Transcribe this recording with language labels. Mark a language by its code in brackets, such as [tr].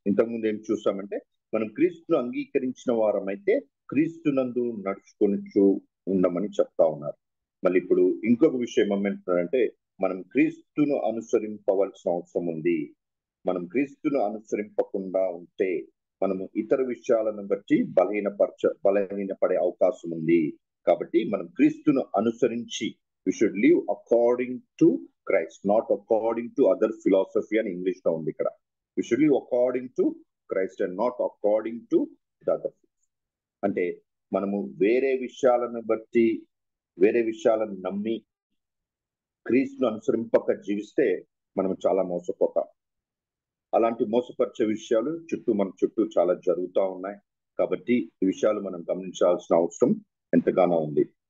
[te] ఇంతకుముందు ఏం చూసామంటే మనం క్రీస్తును అంగీకరించిన వారమైతే క్రీస్తునందు నడుచుకొనిచూ ఉండమని చెప్తా ఉన్నారు. మళ్ళీ ఇప్పుడు ఇంకొక విషయం ఏమంటున్నారంటే మనం క్రీస్తును అనుసరింపవలసిన అవసరం ఉంది. మనం క్రీస్తును అనుసరింపకుండా ఉంటే మనము ఇతర విషయాలను బట్టి బలహీనపడే అవకాశం ఉంది. కాబట్టి మనం క్రీస్తును అనుసరించి [en] we should live according to Christ, not according to other philosophy [te] అని ఇంగ్లీష్ లో ఉంది ఇక్కడ. [en] We should live according to Christ and not according to the other. [te] అంటే మనము వేరే విషయాలను నమ్మి క్రీస్తును అనుసరింపక జీవిస్తే మనం చాలా మోసపోతాం. అలాంటి మోసపరిచే విషయాలు మన చుట్టూ చాలా జరుగుతూ ఉన్నాయి. కాబట్టి ఈ విషయాలు మనం గమనించాల్సిన అవసరం ఎంతగానో ఉంది.